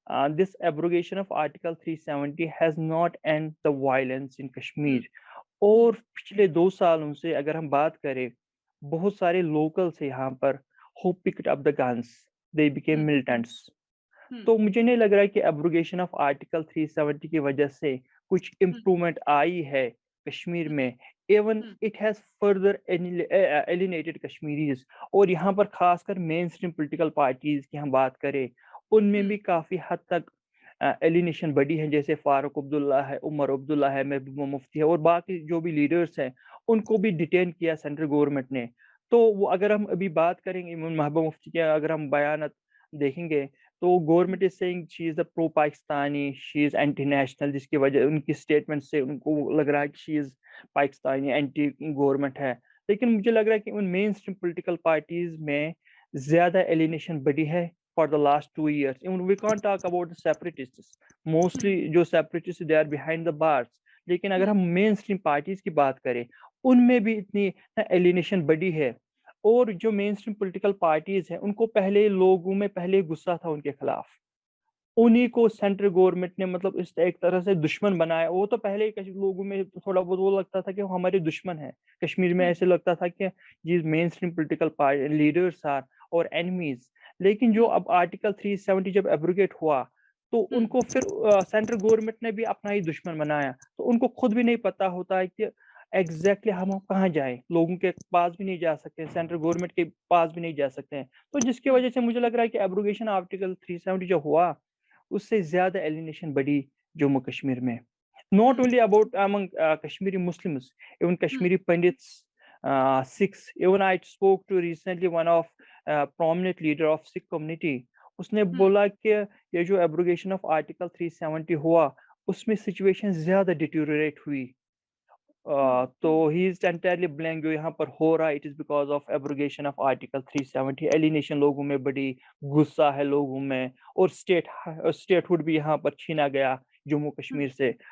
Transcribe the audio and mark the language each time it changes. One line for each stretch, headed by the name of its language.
English: this abrogation of Article 370 has not ended the violence in Kashmir.
Urdu: اور پچھلے 2 سالوں سے اگر ہم بات کریں بہت سارے لوکلس یہاں پر
English: who picked up the guns, they became militants.
Urdu: تو مجھے نہیں لگ رہا کہ ایبروگیشن آف آرٹیکل 370 کی وجہ سے کچھ امپرومنٹ آئی ہے کشمیر میں.
English: Even it has further alienated Kashmiris.
Urdu: اور یہاں پر خاص کر مین اسٹریم پولیٹیکل پارٹیز کی ہم بات کریں ان میں بھی کافی حد تک ایلینیشن بڑی ہے, جیسے فاروق عبداللہ ہے, عمر عبداللہ ہے, محبوبہ مفتی ہے, اور باقی جو بھی لیڈرز ہیں ان کو بھی ڈیٹین کیا سینٹرل گورنمنٹ نے. تو وہ اگر ہم ابھی بات کریں گے محبوبہ مفتی کے, اگر ہم بیانات دیکھیں گے تو
English: government is saying she is a pro Pakistani, she is anti national,
Urdu: جس کی وجہ ان کی اسٹیٹمنٹ سے ان کو لگ رہا ہے کہ
English: she is Pakistani anti government
Urdu: ہے. لیکن مجھے لگ رہا ہے کہ ان مین اسٹریم پولیٹیکل پارٹیز میں زیادہ ایلینیشن بڑی ہے
English: for the last 2 years. Even we can't talk about the separatists. Mostly جو separatists they are behind the bars.
Urdu: لیکن اگر ہم مین اسٹریم پارٹیز کی بات کریں ان میں بھی اتنی ایلینیشن بڑی ہے. اور جو مین اسٹریم پولیٹیکل پارٹیز ہیں ان کو پہلے لوگوں میں پہلے غصہ تھا ان کے خلاف, انہی کو سینٹرل گورنمنٹ نے مطلب اس ایک طرح سے دشمن بنایا. وہ تو پہلے لوگوں میں تھوڑا بہت وہ لگتا تھا کہ وہ ہمارے دشمن ہیں. کشمیر میں ایسے لگتا تھا کہ یہ مین اسٹریم پولیٹیکل لیڈرز
English: Are our enemies.
Urdu: لیکن جو اب آرٹیکل 370 جب ایبروگیٹ ہوا تو ان کو پھر سینٹرل گورنمنٹ نے بھی اپنا ہی دشمن بنایا. تو ان کو خود بھی نہیں پتا ہوتا ہے کہ ایگزیکٹلی ہم کہاں جائیں, لوگوں کے پاس بھی نہیں جا سکتے, سینٹرل گورنمنٹ کے پاس بھی نہیں جا سکتے ہیں. تو جس کی وجہ سے مجھے لگ رہا ہے کہ ایبروگیشن آرٹیکل 370 جو ہوا اس سے زیادہ ایلینیشن بڑی جموں کشمیر میں.
English: Not only about among Kashmiri Muslims, even Kashmiri Pandits, Sikhs. Even I spoke to recently one of prominent leader of Sikh community.
Urdu: اس نے بولا کہ یہ جو ایبروگیشن آف آرٹیکل 370 ہوا اس میں سچویشن زیادہ ڈیٹیوریٹ ہوئی.
English: تو he is entirely blank
Urdu: جو یہاں پر ہو رہا ہے
English: It is because of abrogation of article 370.
Urdu: Alienation لوگوں میں بڑی, غصہ ہے لوگوں میں, اور اسٹیٹ ہوڈ بھی یہاں پر چھینا گیا جموں کشمیر سے.